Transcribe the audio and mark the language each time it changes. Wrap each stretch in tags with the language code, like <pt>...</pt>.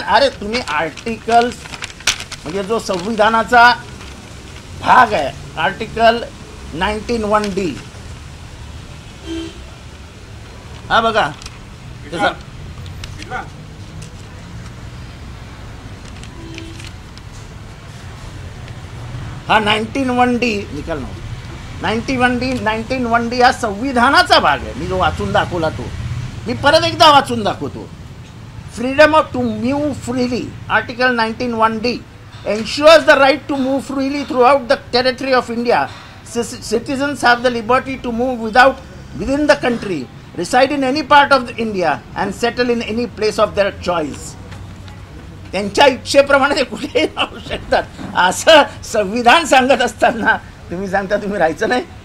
<mr>अरे तुम्ही आर्टिकल्स म्हणजे जो संविधानाचा भाग आहे, आर्टिकल 19(1)D, हा बघा हा 19(1)D निकाल ना. 19(1)D हा संविधानाचा भाग आहे. मी जो वाचून दाखवला तो मी परत एकदा वाचून दाखवतो.</mr> <en>Freedom of to move freely, article 19(1)D ensures the right to move freely throughout the territory of India. Citizens have the liberty to move within the country, reside in any part of India and settle in any place of their choice.</en> <mr>त्यांच्या इच्छेप्रमाणे ते कुठेही राहू शकतात असं संविधान सांगत असताना तुम्ही सांगता तुम्ही राहायचं नाही.</mr>